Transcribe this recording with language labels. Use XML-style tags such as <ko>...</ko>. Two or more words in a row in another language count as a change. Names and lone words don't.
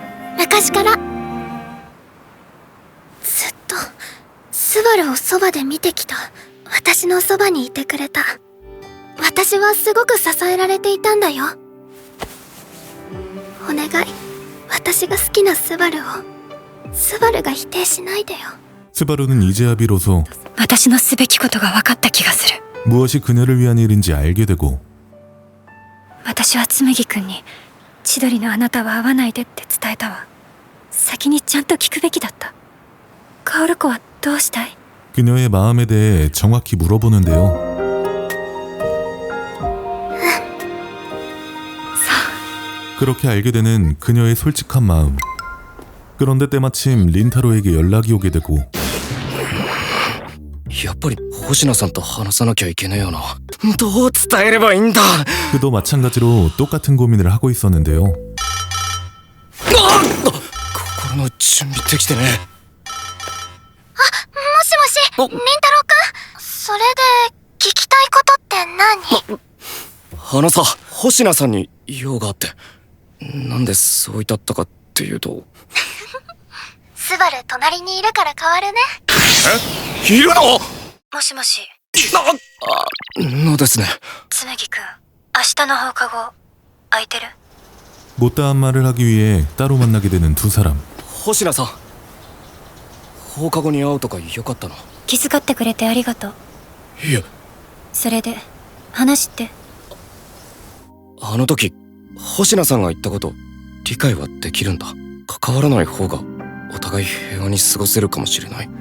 <ja>昔からずっとスバルをそばで見てきた。私のそばにいてくれた。私はすごく支えられていたんだよ。お願い、私が好きなスバルをスバルが否定しないでよ。</ja> <ko>스바루는 이제야 비로소</ko> <ja>私のすべきことが分かった気がする。</ja> <ko>무엇이 그녀를 위한 일인지 알게 되고</ko> <ja>私は紬くんに千鳥のあなたは会わないでって伝えたわ。先にちゃんと聞くべきだった。薫子はどうしたい？</ja> <ko>그녀의 마음에 대해 정확히 물어보는데요. 그렇게 알게 되는 그녀의 솔직한 마음. 그런데 때마침 린타로에게 연락이 오게 되고</ko> <ja>やっぱり星名さんと話さなきゃいけねえよな。どう伝えればいいんだ。</ja> <ko>그도 마찬가지로 똑같은 고민을 하고 있었는데요.</ko> <ja>心の準備できてね。もしもし、凛太郎くん。それで聞きたいことって何？あのさ、星名さんに用があって。なんでそう言ったかっていうとスバル隣にいるから変わるね。え？いるの？もしもし。のですね。紬くん、明日の放課後空いてる？</ja> <ko>못다한 말을 하기 위해 따로 만나게 되는 두 사람.</ko> <ja>星名さん、放課後に会うとかよかったの？気遣ってくれてありがとう。いや、それで話って？あの時星名さんが言ったこと理解はできるんだ。関わらない方がお互い平和に過ごせるかもしれない。</ja>